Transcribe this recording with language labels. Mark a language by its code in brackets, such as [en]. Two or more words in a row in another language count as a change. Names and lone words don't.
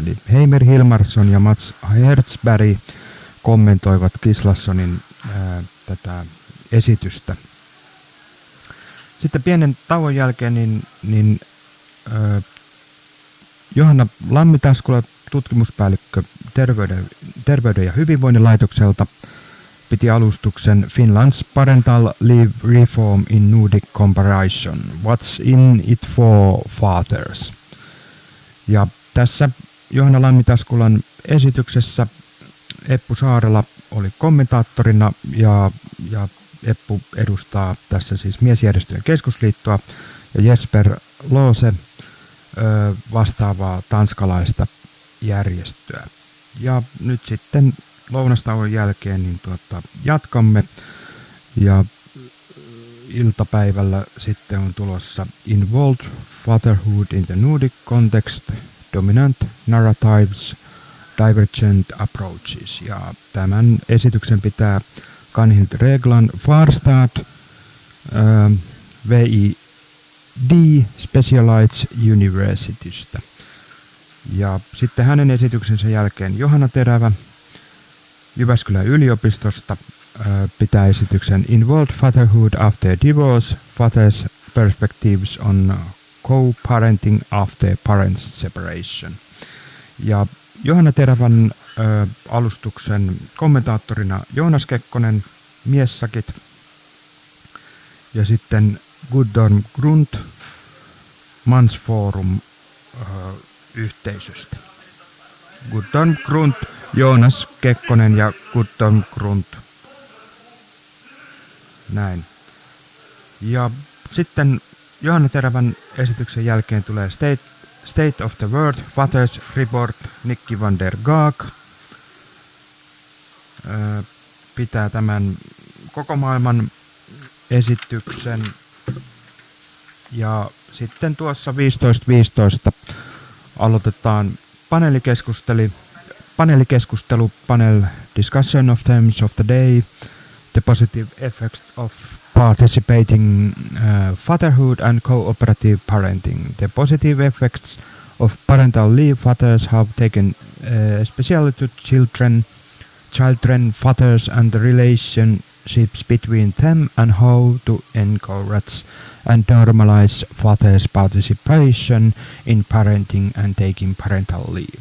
[fi] Eli Heimir Hilmarsson ja Mats Herzberg kommentoivat Kislassonin tätä esitystä. Sitten pienen tauon jälkeen niin Johanna Lammitaskula, tutkimuspäällikkö Terveyden ja hyvinvoinnin laitokselta, piti alustuksen Finland's Parental Leave Reform in Nordic Comparison. What's in it for fathers? Ja tässä Johanna Lammitaskulan esityksessä Eppu Saarela oli kommentaattorina ja Eppu edustaa tässä siis Miesjärjestöjen keskusliittoa ja Jesper Loose vastaavaa tanskalaista järjestöä. Ja nyt sitten lounastauon jälkeen niin jatkamme ja iltapäivällä sitten on tulossa Involved Fatherhood in the Nordic Context, Dominant Narratives, Divergent Approaches. Ja tämän esityksen pitää Kanhild Reglan Farstad VID Specialized Universitystä. Ja sitten hänen esityksensä jälkeen Johanna Terävä Jyväskylän yliopistosta pitää esityksen Involved Fatherhood After Divorce, Fathers Perspectives on Co-Parenting After Parents Separation. Ja Johanna Terävän alustuksen kommentaattorina Joonas Kekkonen, Miessakit, ja sitten Gudorm Grunt Mansforum yhteisöstä. Gudorm Grunt, Joonas Kekkonen ja Gudorm Grunt. Näin. Ja sitten Johanna Terävän esityksen jälkeen tulee State of the World Fathers Report. Nikki van der Gaag pitää tämän koko maailman esityksen. Ja sitten tuossa 15.15 aloitetaan paneelikeskustelu, [en] panel discussion of themes of the day, the positive effects of participating fatherhood and cooperative parenting. The positive effects of parental leave fathers have taken especially to children, fathers and the relationships between them and how to encourage and normalize fathers' participation in parenting and taking parental leave.